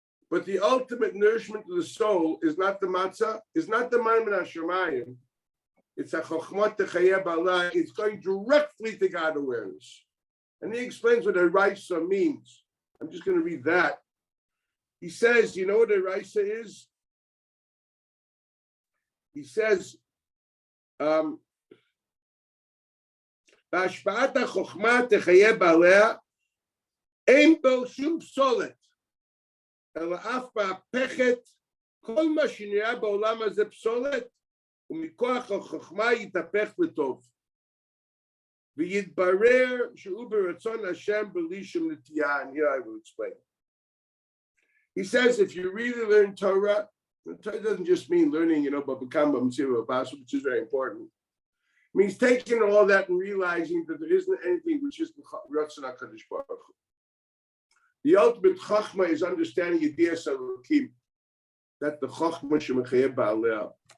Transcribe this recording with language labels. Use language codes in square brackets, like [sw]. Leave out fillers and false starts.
[en] But the ultimate nourishment of the soul is not the matzah, is not the man min hashamayim. It's a [he] chokhmat techayeh ba'ala. [en] It's going directly to God awareness. And he explains what a raisa means. I'm just going to read that. He says, you know what a raisa is? He says, [he] בהשפעת החוכמה תחיה בעליה, אין בו שום פסולת, אלא אף מהפכת, כל מה שנראה בעולם הזה פסולת, ומכוח החוכמה יתהפך לטוב. ויתברר שהוא ברצון השם בלי שום נטייה, [en] and here I will explain. He says if you really learn Torah, Torah doesn't just mean learning, Babakamba, Mtsira, Basu, which is very important. It means taking all that and realizing that there isn't anything which is Ratzon HaKadosh Baruch Hu. The ultimate Chachma is understanding Yediyas Elokim, that the Chachma Shemachayeh Ba'aleh.